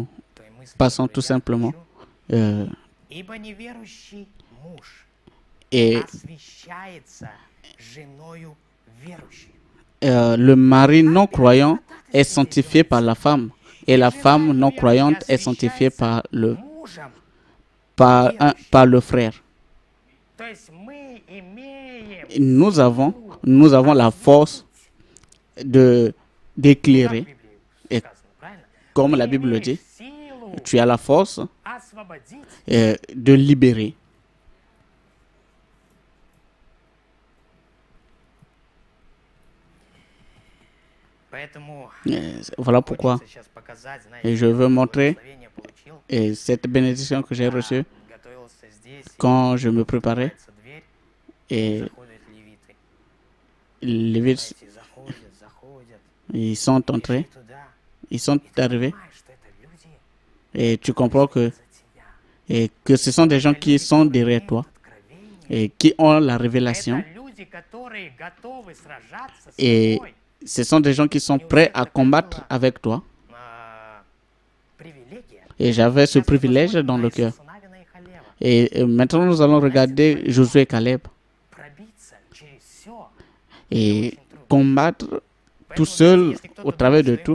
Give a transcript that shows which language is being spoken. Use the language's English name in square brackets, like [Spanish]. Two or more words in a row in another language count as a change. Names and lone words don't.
[Russian] к той мысли, [French] passons [Russian] которую [French] tout [Russian] я [French] simplement. [Russian] хочу. euh, Ибо неверующий муж [French] et [Russian] освящается женою верующей. [French] le mari non croyant est sanctifié par la femme. Et la femme non croyante est sanctifiée par [Russian] Мужем. [French] par le frère. [Russian] То есть мы имеем [French] Nous avons la force d'éclairer. [Russian] как в Библии [French] Et [Russian] сказано, правильно? [French] comme [Russian] Ты [French] la Bible le [Russian] имеешь [French] dit, [Russian] силу [French] tu as la force [Russian] освободить. [French] de libérer. [Russian] Поэтому [French] Voilà pourquoi [Russian] хочется сейчас показать, знаете, [French] et je veux montrer [Russian] благословение получил, [French] et cette bénédiction que j'ai reçue [Russian] готовился здесь, [French] quand je me préparais [Russian] открывается дверь, [French] et [Russian] заходят левиты. [French] les Lévites, [Russian] Знаете, заходят, [French] ils sont [Russian] пришли [French] entrés, [Russian] туда, [French] ils sont [Russian] и ты [French] arrivés [Russian] понимаешь, что это люди [French] et tu comprends que, [Russian] за тебя. [French] et que ce sont des gens [Russian] Это [French] qui [Russian] люди, [French] sont [Russian] которые [French] derrière [Russian] имеют [French] toi [Russian] откровение. [French] et qui ont la révélation. [Russian] Это люди, которые готовы сражаться с [French] Et [Russian] собой. [French] ce sont des gens qui sont prêts à combattre avec toi. Et j'avais ce privilège dans le cœur. Et maintenant, nous allons regarder Josué et Caleb. Et combattre tout seul au travers de tout.